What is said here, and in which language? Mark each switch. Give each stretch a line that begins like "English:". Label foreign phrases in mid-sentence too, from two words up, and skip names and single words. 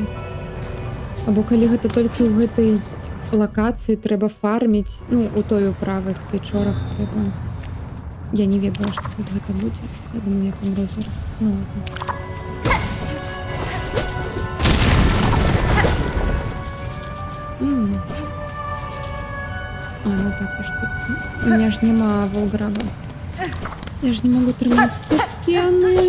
Belarusian: Або калі гэта толькі ў гэтай лакацыі трэба фарміць, ну, у той у правых печорах трэба. Я не ведала, што тут гэта будзе. Я думаю, я памру зараз. Ну, ладно. А, ну так, я ж тут...
Russian: У меня ж нема волграба.
Ukrainian: Я ж не могу триматися до стіни.